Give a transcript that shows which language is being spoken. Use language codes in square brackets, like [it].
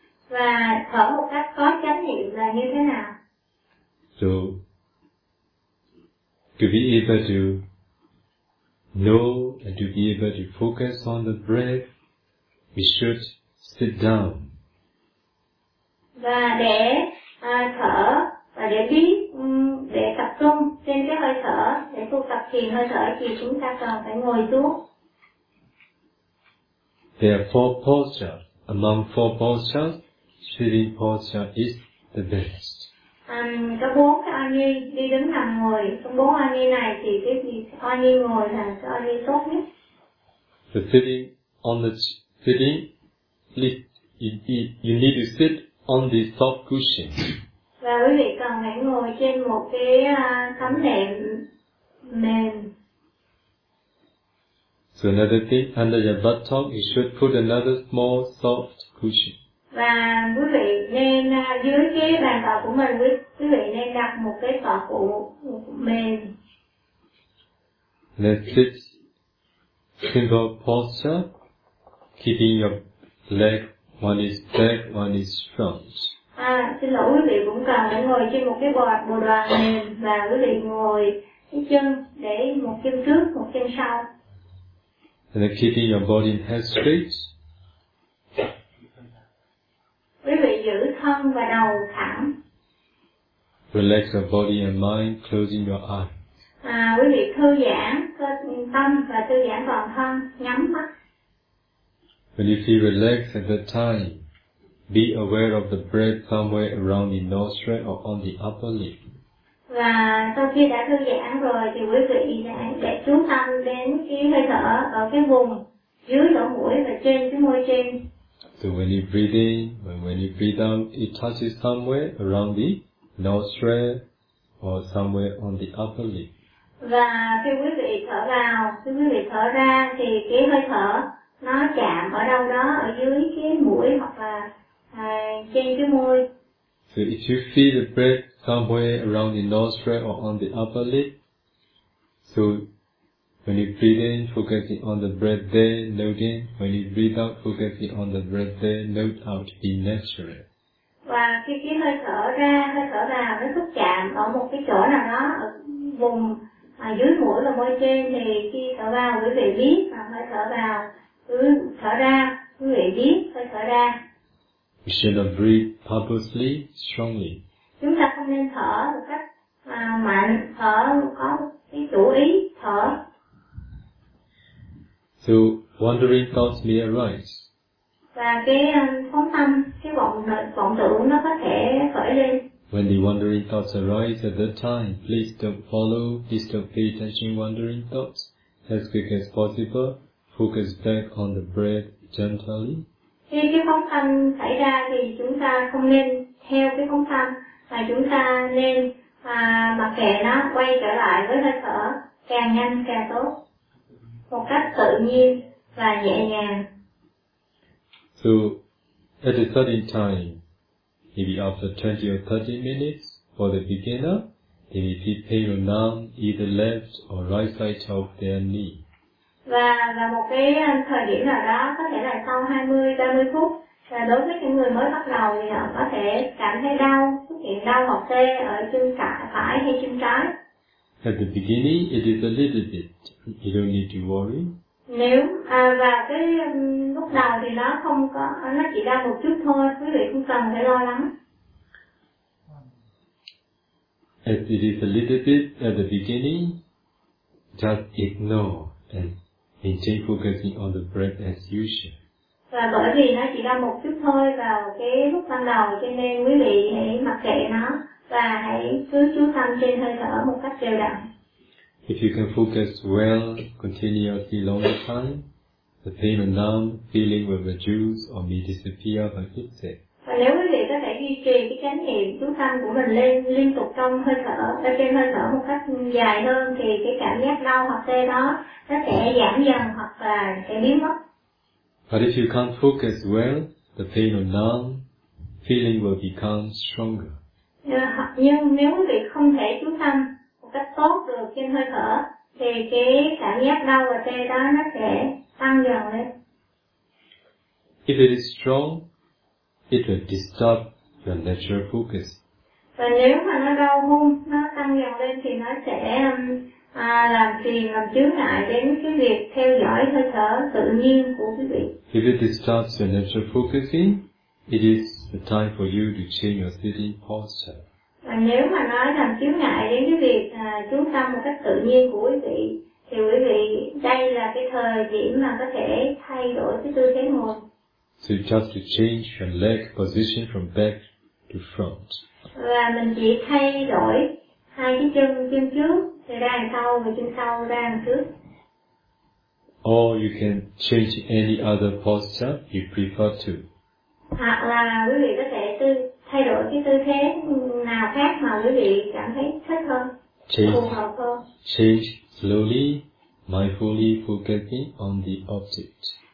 [vi] Và thở một cách có chánh niệm là như thế nào? [en] So to be able to know and to be able to focus on the breath, we should sit down. [vi] Và để thở và để biết để tập trung trên cái hơi thở, để tu tập thiền hơi thở thì chúng ta cần phải ngồi xuống. [en] There are four postures. Among four postures, sitting posture is the best. [vi] Có bốn cái oni đi đứng nằm ngồi. Trong bốn oni này thì cái gì oni ngồi là cái oni tốt nhất. [en] The sitting on the sitting, please, you need to sit on the soft cushion. [vi] Và quý vị cần phải ngồi trên một cái tấm nệm mềm. [en] So another thing, under your buttock, you should put another small soft cushion. [vi] Và quý vị nên dưới cái bàn thờ của mình, quý vị nên đặt một cái tọa cụ mềm. [en] Let's sit simple posture, keeping your leg, one is back, one is front. [vi] Xin lỗi quý vị cũng cần phải ngồi trên một cái bồ đoàn mềm và quý vị ngồi cái chân để một chân trước, một chân sau. [en] And then keeping your body in head straight. [vi] Quý vị giữ thân và đầu thẳng. [en] Relax your body and mind, closing your eyes. [vi] Quý vị thư giãn cơ tâm và thư giãn toàn thân, nhắm mắt. [en] When you feel relaxed at that time, be aware of the breath somewhere around the nostril or on the upper lip. [vi] Và sau khi đã thư giãn rồi thì quý vị sẽ chú tâm đến cái hơi thở ở cái vùng dưới lỗ mũi và trên cái môi trên. [en] So when you breathe in, when you breathe out, it touches somewhere around the nostril or somewhere on the upper lip. [vi] Và khi quý vị thở vào, khi quý vị thở ra thì cái hơi thở nó chạm ở đâu đó ở dưới cái mũi hoặc là trên cái môi. [en] So if you feel the breath somewhere around the nostril or on the upper lip, so when you breathe in, focusing on the breath there, note in. When you breathe out, focusing on the breath there, note out. Be natural. [vi] Và khi cái hơi thở ra, hơi thở vào nó xúc chạm ở một cái chỗ nào đó ở vùng dưới mũi và môi trên thì khi thở vào quý vị biết và hơi thở vào, thở ra quý vị biết hơi thở ra. [en] We should not breathe purposely, strongly. [vi] Chúng ta không nên thở một cách mạnh, thở có cái chủ ý thở. [en] So wandering thoughts may arise. [vi] Và cái phóng tâm, cái vọng tưởng nó có thể khởi lên. [en] When the wandering thoughts arise at that time, please don't follow, please don't pay attention wandering thoughts. As quick as possible, focus back on the breath gently. [vi] Khi cái phóng tâm xảy ra thì chúng ta không nên theo cái phóng tâm, mà chúng ta nên mặc kệ nó, quay trở lại với hơi thở càng nhanh càng tốt, một cách tự nhiên và nhẹ nhàng. [en] So at a certain time, maybe after 20 or 30 minutes for the beginner, they may feel pain or numb either left or right side of their knee. [vi] Và một cái thời điểm nào đó, có thể là sau 20-30 phút, và đối với những người mới bắt đầu thì họ có thể cảm thấy đau, xuất hiện đau hoặc tê ở chân phải hay chân trái. [en] At the beginning, it is a little bit. You don't need to worry. [vi] Nếu và cái lúc đầu thì nó không có, nó chỉ đau một chút thôi, quý vị không cần phải lo lắng. [en] As it is a little bit at the beginning, just ignore and He just focusing on the breath as usual. [vi] Và bởi vì nó chỉ là một chút thôi vào cái lúc ban đầu, cho nên quý vị hãy mặc kệ nó và hãy cứ chú tâm trên hơi thở một cách đều đặn. [en] If you can focus well, continuously long time, the pain and numb feeling will reduce or may disappear by itself. [vi] Và nếu quý vị có thể duy trì cái chánh niệm chú tâm của mình lên liên tục trong hơi thở, ở trên hơi thở một cách dài hơn, thì cái cảm giác đau hoặc tê đó nó sẽ giảm dần hoặc là sẽ biến mất. [en] But if you can't focus well, the pain or numb feeling will become stronger. [vi] Nhưng nếu quý vị không thể chú tâm một cách tốt được trên hơi thở, thì cái cảm giác đau và tê đó nó sẽ tăng dần lên. [en] If it is strong, it will disturb your natural focus. [vi] Và nếu mà nó đau hơn, nó tăng dần lên thì nó sẽ làm phiền, làm chướng ngại đến cái việc theo dõi hơi thở tự nhiên của quý vị. [en] If it disturbs your natural focusing, it is the time for you to change your sitting posture. [vi] Và nếu mà nói làm chướng ngại đến cái việc chú tâm một cách tự nhiên của quý vị, thì quý vị đây là cái thời điểm mà có thể thay đổi cái tư thế ngồi. [en] So just to change your leg position from back to front. [vi] Và mình chỉ thay đổi hai cái chân trước thì ra đằng sau và chân sau ra đằng trước. [en] Or you can change any other posture you prefer to. [vi] Hoặc là quý vị có thể thay đổi cái tư thế nào khác mà quý vị cảm thấy thích hơn, phù hợp hơn. [en] Change slowly, mindfully focusing on the object.